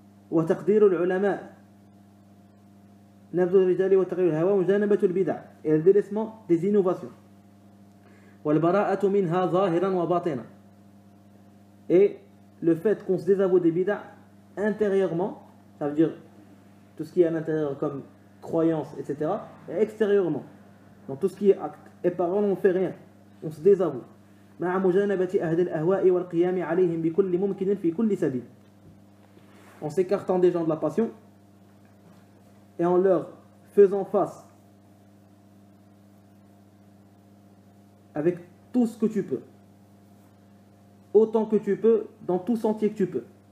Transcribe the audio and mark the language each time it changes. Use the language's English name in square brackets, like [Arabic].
[Arabic] وتقدير العلماء نبذ الرجال وتغيير الهوى ومجانبة البدع [French] et le délaissement des innovations [Arabic] والبراءة منها ظاهرا وباطنا [French] et le fait qu'on se désavoue des bid'a intérieurement, ça veut dire tout ce qui est à l'intérieur comme croyance, etc., et extérieurement, dans tout ce qui est acte et parole, on ne fait rien, on se désavoue. [Arabic] مع مجانبة أهل الأهواء والقيام عليهم بكل ممكن في كل سبيل. [French] En s'écartant des gens de la passion et en leur faisant face avec tout ce que tu peux, autant que tu peux, dans tout sentier que tu peux.